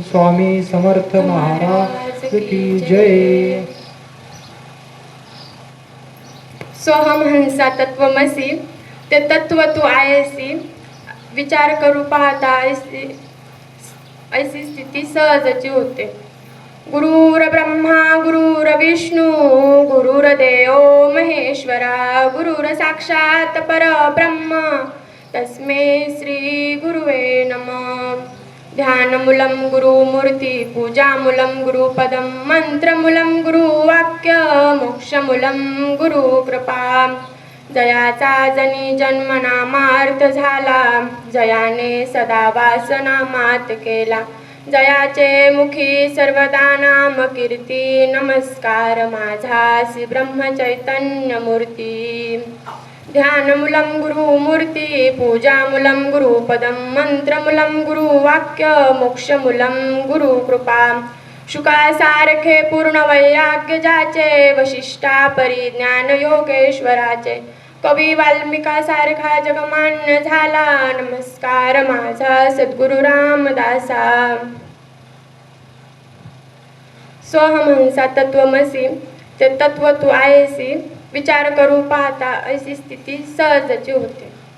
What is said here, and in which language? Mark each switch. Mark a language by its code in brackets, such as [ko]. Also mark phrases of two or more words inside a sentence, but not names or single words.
[mr] स्वामी समर्थ महाराज की जय. [sa] सोहम हंसा तत्वमसी, [mr] ते तत्व तू आहेसी, विचार करू पाहता ऐसी स्थिती सहजची होते. [sa] गुरुर ब्रह्मा गुरुर विष्णू गुरुर्देव महेश्वरा, गुरुर साक्षात परब्रह्म तस्मै श्री गुरुवे नमः. ध्यानमूलं गुरुमूर्ती, पूजामूलं गुरुपदं, मंत्रमूलं गुरुवाक्य, मोक्षमूलं गुरुकृपा. [mr] जयाचा जनी जन्म नामार्थ झाला, जयाने सदा वासना मात केला. जयाचे मुखी सर्वदा नाम कीर्ती, नमस्कार माझा श्री ब्रह्मचैतन्य मूर्ती. [sa] ध्यानमूलं गुरुमूर्ती, पूजामूलं गुरुपदं, मंत्रमूलं गुरुवाक्य, मोक्षमूलं गुरुकृपा. [mr] शुकासारखे पूर्ण वैराग्य ज्याचे, वशिष्ठा परिज्ञान योगेश्वराचे. कवी वाल्मिकासारखा जगमान्य झाला, नमस्कार माझा सद्गुरु रामदासा. [sa] सोहमहंसा तत्वमसी, [mr] ते तत्व तू आहेसी, विचार करू पाहता ऐसी स्थिती सहजची होते.